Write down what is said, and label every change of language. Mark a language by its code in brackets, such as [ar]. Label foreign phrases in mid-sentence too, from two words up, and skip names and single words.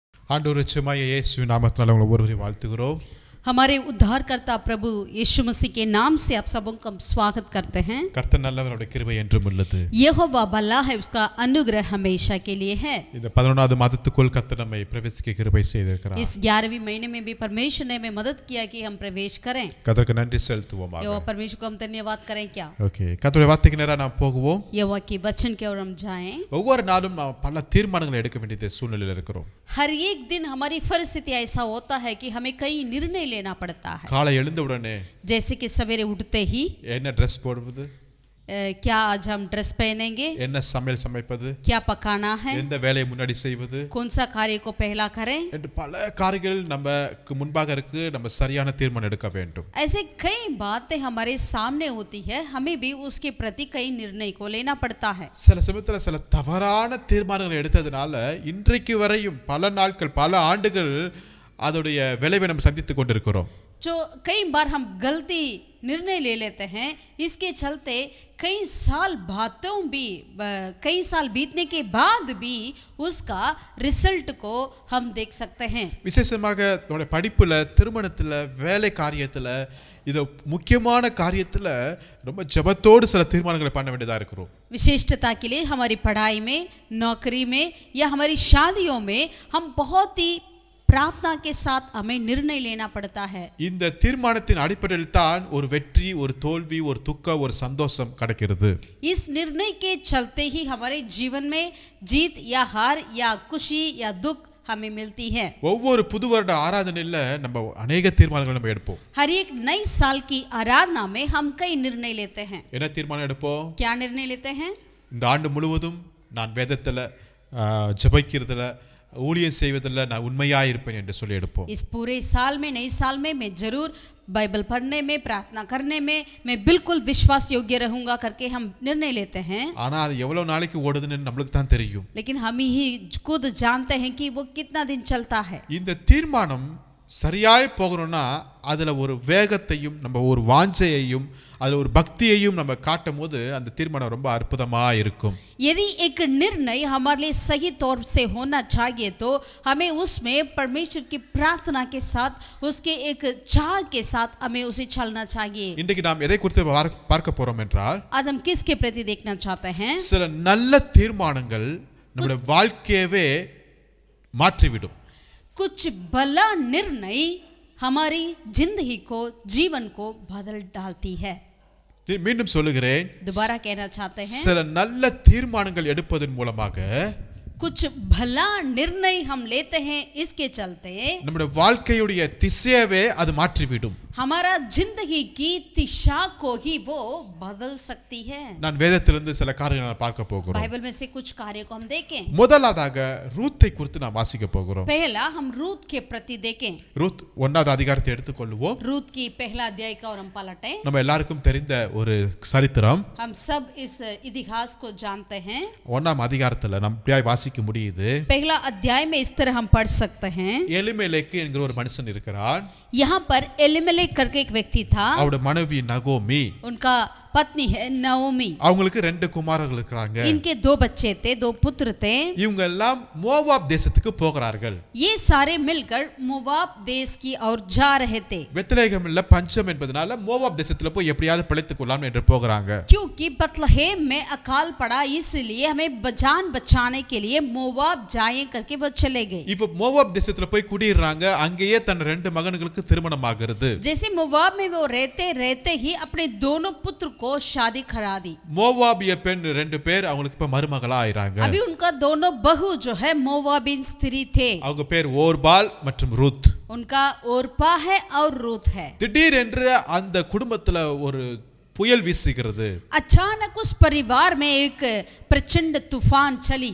[ta] ஆண்டவர் நிச்சயமாய் இயேசு நாமத்தினால உங்களை ஒருவரை வாழ்த்துகிறோம். [hi] हमारे उद्धारकर्ता प्रभु यीशु मसीह के नाम से आप सबों का स्वागत करते हैं. [ta] கர்த்தர் நல்லவர், அவருடைய கிருபை என்றும் உள்ளது. [hi] यहोवा भला है, उसका अनुग्रह हमेशा के लिए है. [ta] இந்த 11வது மாதத்துக்குள் கர்த்தர் நம்மை பிரவேசிக்க கிருபை செய்திருக்கிறார். [hi] इस 11वीं महीने में भी परमेश्वर ने हमें मदद किया कि हम प्रवेश करें. [ta] கர்த்தருக்கு நன்றி செலுத்துவோமாக. [hi] यहोवा परमेश्वर को हम धन्यवाद करें क्या? [ta] ஓகே, கர்த்தருடைய வார்த்தைக்கு நேரா நாம் போகுவோம். [hi] यहोवा के वचन की ओर हम जाएं. [ta] ஒவ்வொரு நாளும் நாம் பல தீர்மானங்களை எடுக்க வேண்டிய சூழ்நிலையில் இருக்கிறோம். [hi] हर एक दिन हमारी परिस्थिति ऐसा होता है कि हमें कई निर्णय लेना पड़ता है. [ta] காலை எழுந்தவுடனே [hi] जैसे कि सवेरे उठते ही [ta] என்ன ட்ரெஸ் போடுவது, [hi] क्या आज हम ड्रेस पहनेंगे, [ta] என்ன சமையல் சமைப்பது, [hi] क्या पकाना है, [ta] எந்த வேலையை முன்னாடி செய்வது, [hi] कौन सा कार्य को पहला करें, [ta] என்று பல காரியங்கள் நமக்கு முன்பாக இருக்கு. நம்ம சரியான தீர்மானம் எடுக்க வேண்டும். [hi] ऐसे कई बातें हमारे सामने होती है, हमें भी उसके प्रति कई निर्णय को लेना पड़ता है. [ta] சில சமயத்தில் சில தவறான தீர்மானங்களை எடுத்ததுனால இன்றைக்கு வரையும் பல நாட்கள் பல ஆண்டுகள் அதோடைய விளைவை நம்ம சந்தித்து கொண்டிருக்கிறோம். [hi] जो कई बार हम गलती निर्णय ले लेते हैं, इसके चलते कई साल बीतने के बाद भी उसका रिजल्ट को हम देख सकते हैं. [ta] விசேஷமாக நம்முடைய படிப்புல, திருமணத்துல, வேலை காரியத்துல, இது முக்கியமான காரியத்துல ரொம்ப ஜெபத்தோடு சில தீர்மானங்களை பண்ண வேண்டியதா இருக்கிறோம். [hi] विशिष्टता के लिए हमारी पढ़ाई में, नौकरी में या हमारी शादियों में हम बहुत ही प्रार्थना के साथ हमें निर्णय लेना पड़ता है. [ta] இந்த தீர்மானத்தின் அடிப்படையில் தான் ஒரு வெற்றி, ஒரு தோல்வி, ஒரு துக்கம், ஒரு சந்தோஷம் கிடைக்கிறது. [hi] इस निर्णय के चलते ही हमारे जीवन में जीत या हार या खुशी या दुख हमें मिलती है. [ta] ஒவ்வொரு புது வருட ஆராதனையில நம்ம अनेक தீர்மானங்களை நம்ம எடுப்போம். [hi] हर एक नई साल की आराधना में हम कई निर्णय लेते हैं. [ta] என்ன தீர்மானம் எடுப்போம்? [hi] क्या निर्णय लेते हैं? [ta] இந்த ஆண்டு முழுவதும் நான் வேதத்துல ஜெபிக்கிறதுல, ஊழியம் செய்வதில் நான் உண்மையாக இருப்பேன் என்று சொல்லி எடுப்போம். [hi] इस पूरे साल में, नई साल में मैं जरूर बाइबल पढ़ने में, प्रार्थना करने में मैं बिल्कुल विश्वास योग्य रहूंगा करके हम निर्णय लेते हैं. [ta] ஆனா அது எவ்வளவு நாளைக்கு ஓடுதுன்னு நமக்கு தான் தெரியும். [hi] लेकिन हम ही खुद जानते हैं कि वो कितना दिन चलता है. [ta] இந்த தீர்மானம் சரியாய் போகணும்னா அதுல ஒரு வேகத்தையும், நம்ம ஒரு வாஞ்சையையும், அதுல ஒரு பக்தியையும் நம்ம காட்டும் போது அந்த தீர்மானம் ரொம்ப அற்புதமா இருக்கும். [hi] यदि एक निर्णय हमारे लिए सही तौर से होना चाहिए तो हमें उसमें परमेश्वर की प्रार्थना के साथ, उसके एक चाह के साथ हमें उसे चलना चाहिए. [ta] இன்றைக்கு நாம் எதை குறித்து பார்க்க போறோம் என்றால், [hi] आज हम किसके प्रति देखना चाहते हैं? [ta] சில நல்ல தீர்மானங்கள் நம்முடைய வாழ்க்கையவே மாற்றிவிடும். [hi] कुछ भला निर्णय हमारी जिंदगी को, जीवन को बदल डालती है. [ta] மீண்டும் சொல்லுகிறேன், [hi] दोबारा कहना चाहते हैं, [ta] சில நல்ல தீர்மானங்கள் எடுப்பதன் மூலமாக [hi] कुछ भला निर्णय हम लेते हैं, इसके चलते [ta] நம்முடைய வாழ்க்கையுடைய திசையவே அது மாற்றிவிடும். [hi] हमारा जिंदगी की दिशा को ही वो बदल सकती है. [ta] நான் வேதத்திலிருந்து சில காரியங்களை பார்க்க போகிறோம். [hi] बाइबल में से कुछ कार्य को हम देखें. [ta] முதலாவதாக ரூத்தை குறித்து நாம் வாசிக்க போகிறோம். [hi] पहला हम रूत के प्रति देखें. [ta] ரூத் 1வது அதிகாரத்தை எடுத்துக்கொள்வோம். [hi] रूत की पहला अध्याय का और हम पलटें. [ta] நம்ம எல்லாருக்கும் தெரிந்த ஒரு சரித்திரம். [hi] हम सब इस इतिहास को जानते हैं. [ta] 1ஆம் அதிகாரத்துல நாம் இப்படியே வாசிக்க முடியுது. [hi] पहला अध्याय में इस तरह हम पढ़ सकते हैं. [ta] எலிமெலேக்கு என்கிற ஒரு மனுஷன் இருக்கிறான். [hi] यहाँ पर एलिमेलेक करके एक व्यक्ति था. [ta] அவருடைய மனைவி நகோமி, [hi] उनका पत्नी है नओमी. [ta] அவங்களுக்கு 2 குமாரர்கள் இருக்காங்க. [hi] इनके 2 बच्चे थे, 2 पुत्र थे. [ta] இவங்க எல்லாம் மோவாப் தேசத்துக்கு போகிறார்கள். [hi] ये सारे मिलकर मोवाब देश की ओर जा रहे थे. [ta] பெத்லெகேமில் பஞ்சம் என்பதனால மோவாப் தேசத்துல போய் எப்படியாவது பிழைத்துக் கொள்ளலாம் என்று போகிறாங்க. [hi] क्योंकि बतलहेम में अकाल पड़ा, इसलिए हमें जान बचाने के लिए मोवाब जाएं करके वो चले गए. [ta] இப்போ மோவாப் தேசத்துல போய் குடியிறாங்க. அங்கேயே தன் 2 மகன்களுக்கு திருமணம் ஆகிறது. [hi] जैसे मोवाब में वो रहते ही अपने दोनों पुत्र को शादी करा दी. [ta] மோவாபிய பெண் 2 பேர் அவங்களுக்கு இப்ப மருமகளா ஆயிராங்க. [hi] अभी उनका दोनों बहू जो है मोवाबिन स्त्री थे. [ta] அவங்க பேர் ஓர்பால் மற்றும் ரூத். [hi] उनका ओरपा है और रूत है. [ta] திடீரென்று அந்த குடும்பத்துல ஒரு புயல் வீசுகிறது. [hi] अचानक उस परिवार में एक प्रचंड तूफान चली.